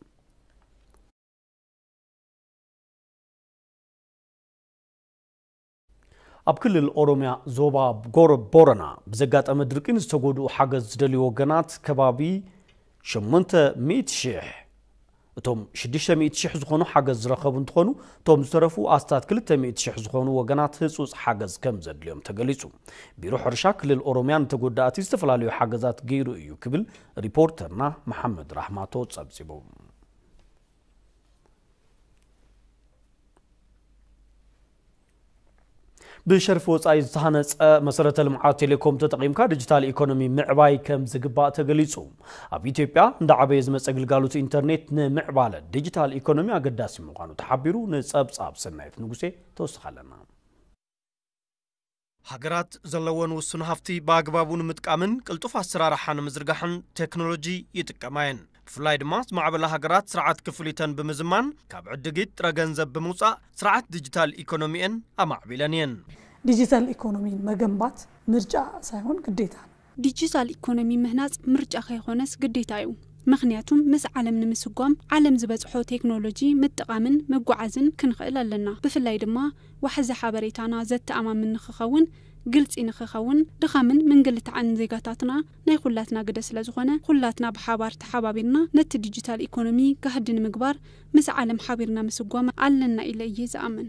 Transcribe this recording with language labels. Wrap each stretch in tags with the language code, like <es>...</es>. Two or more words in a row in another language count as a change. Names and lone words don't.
<ti>ኣብ ክልል ኦሮሚያ ዞባ ቦረና ብዘጋጠመ ድርቅን ዝተጎድኡ ሓገዝ ዝደልዩ ወገናት ከባቢ 800,000 እቶም 600,000 ዝኾኑ ሓገዝ ዝረኸቡ እንትኾኑ እቶም ዝተረፉ ኣስታት 200,000 ዝኾኑ ወገናት ህጹጽ ሓገዝ ከም ዘድልዮም ተገሊጹ ቢሮ ሕርሻ ክልል ኦሮሚያ ንተጎዳእቲ ዝተፈላለዩ ሓገዛት ገይሩ እዩ ክብል ሪፖርተርና መሐመድ ራህማቶ ጸብጺቡ بشرف وصاي زهانص مسرته لمعات تيليكوم تطقيمካ ዲጂታል ኢኮኖሚ ምዕባይ ከም ዝግባእ ተገሊጹ ኣብ ኢትዮጵያ እንደ ዓበይ ዝመጽ ግልጋሎት ኢንተርኔት ንምዕባለ ዲጂታል ኢኮኖሚ አገዳሲ ምዃኑ ተሓቢሩ ንጸብጻብ ሰናይት ንጉሴ ተወስኻለና ሃገራት ዘለወን ውስን ሃፍቲ በአግባቡ ንምጥቃምን ቅልጡፍ አሰራርሓን ምዝርጋሕን ቴክኖሎጂ ይጥቀማየን ብፍላይ ድማ ማዕበላ ሃገራት ስርዓት ክፍሊተን ብምዝማን ካብ ዕድጊት ጥረ ገንዘብ ብምውጻእ ስርዓት ዲጂታል ኢኮኖሚን አማዕቢለንየን</ti> <am>ዲጂታል ኢኮኖሚ መገንባት ምርጫ ሳይሆን ግዴታ ነው</am> <ti>ዲጂታል ኢኮኖሚ ምህናጽ ምርጫ ከይኾነስ ግዴታ እዩ ምክንያቱም ምስ ዓለም ንምስጓም ዓለም ዝበጽሖ ቴክኖሎጂ ምጥቃምን መጓዓዝን ክንኽእል ኣለና ብፍላይ ድማ ዋሕዛ ሓበሬታና ዘተኣማምን ንኽኸውን ግልጽ ንኽኸውን ድኻምን ምንግልትዓን ዜጋታትና ናይ ኩላትና ግደ ስለዝኾነ ኩላትና ብሓባር ተሓባቢርና ነቲ ዲጂታል ኢኮኖሚ ጋህድን ምግባር ምስ ዓለም ሓቢርና ምስጓም ኣለና ኢለ እየ ዝኣምን</ti>